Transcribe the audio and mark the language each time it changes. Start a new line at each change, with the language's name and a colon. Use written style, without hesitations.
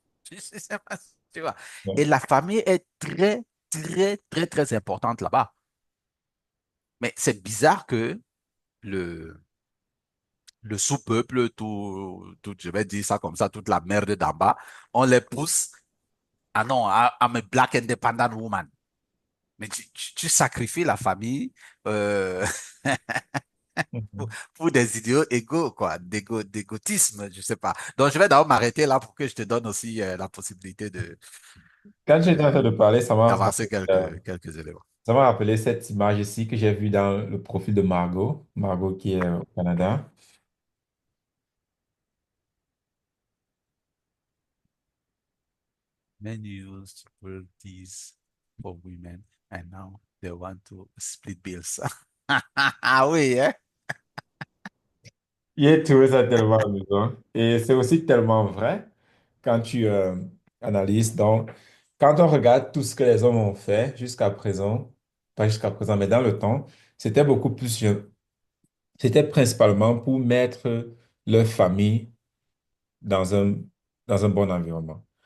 French: Je sais pas si tu vois. Et Ouais. la famille est très, très, très, très importante là-bas. Mais c'est bizarre que le, le sous-peuple, je vais dire ça comme ça, toute la merde d'en bas, on les pousse. Ah non,
English: I'm a black independent woman.
French: Mais tu sacrifies la famille euh, Mhm. pour des idéaux égaux, quoi, d'égotisme, je sais pas. Donc, je vais d'abord m'arrêter là pour que je te donne aussi la possibilité Quand j'étais en train de parler, d'avancer quelques éléments. ça m'a rappelé cette image ici que j'ai vue dans le profil de Margot. Margot qui est au Canada.
English: Men used these for women and now they want to split bills.
French: Ah oui, hein? J'ai trouvé ça tellement amusant. Et c'est aussi tellement vrai quand tu analyses. Donc, quand on regarde tout ce que les hommes ont fait jusqu'à présent, pas jusqu'à présent, mais dans le temps, c'était beaucoup plus, c'était principalement pour mettre leur famille dans dans un bon environnement.